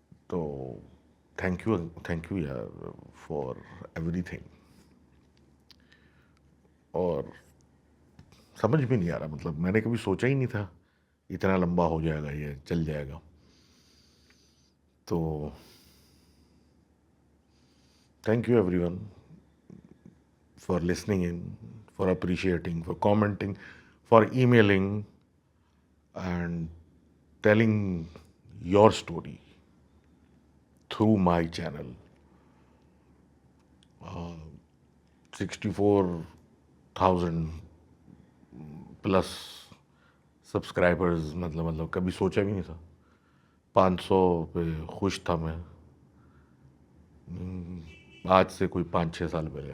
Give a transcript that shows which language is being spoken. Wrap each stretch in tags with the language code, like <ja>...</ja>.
<en>तो thank you यार for everything.</en> <hi>और समझ भी नहीं आ रहा, मतलब मैंने कभी सोचा ही नहीं था इतना लंबा हो जाएगा, ये चल जाएगा।</hi> <en>तो thank you everyone for listening in, for appreciating, for commenting, for emailing and telling your story through my channel.</en> <hi>64,000 plus subscribers, मतलब कभी सोचा भी नहीं था। 500 पे खुश था मैं, आज से कोई 5-6 साल पहले।</hi>